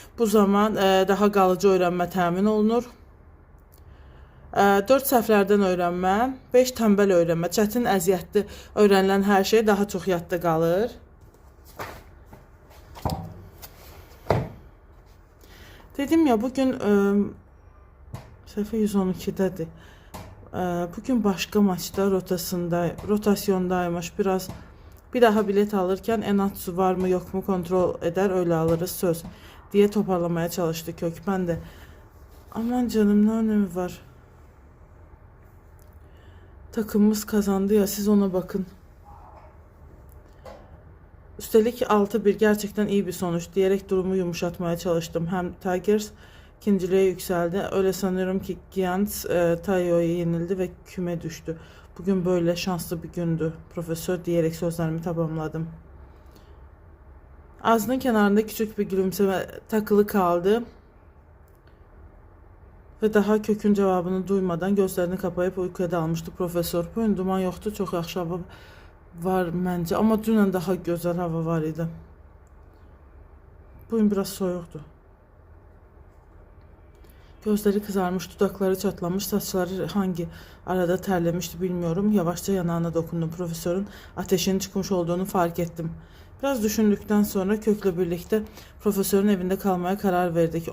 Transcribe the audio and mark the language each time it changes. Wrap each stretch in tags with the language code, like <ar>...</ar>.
<az>Bu zaman daha qalıcı öyrənmə təmin olunur. 4 səhvlərdən öyrənmə, 5 tənbəl öyrənmə. Çətin, əziyyətli öyrənilən hər şey daha çox yadda qalır. Dedim ya, bugün səhifə 112-dədir.</az> <tr>Bugün başqa maçda rotasyondaymış. Bir daha bilet alırken Enatsu var mı yok mu kontrol eder, öyle alırız söz diye toparlamaya çalıştı Kök. Ben de aman canım, ne önemi var? Takımımız kazandı ya, siz ona bakın. Üstelik 6-1 gerçekten iyi bir sonuç diyerek durumu yumuşatmaya çalıştım. Hem Tigers ikinciliğe yükseldi. Öyle sanıyorum ki Giants Tayo'ya yenildi ve küme düştü. Bugün böyle şanslı bir gündü profesör diyerek sözlerimi tamamladım. Ağzının kenarında küçük bir gülümseme takılı kaldı. Ve daha Kökün cevabını duymadan gözlerini kapayıp uykuya dalmıştı profesör. Bugün duman yoktu, çok</tr> <az>yaxşı hava var məncə. Ama dünən daha gözəl hava var idi. Bugün biraz soyuqdu.</az> <tr>Gözleri kızarmış, dudakları çatlamış, saçları hangi arada terlemişti bilmiyorum. Yavaşça yanağına dokundum. Profesörün ateşinin çıkmış olduğunu fark ettim. Biraz düşündükten sonra Kök'le birlikte profesörün evinde kalmaya karar verdik.</tr>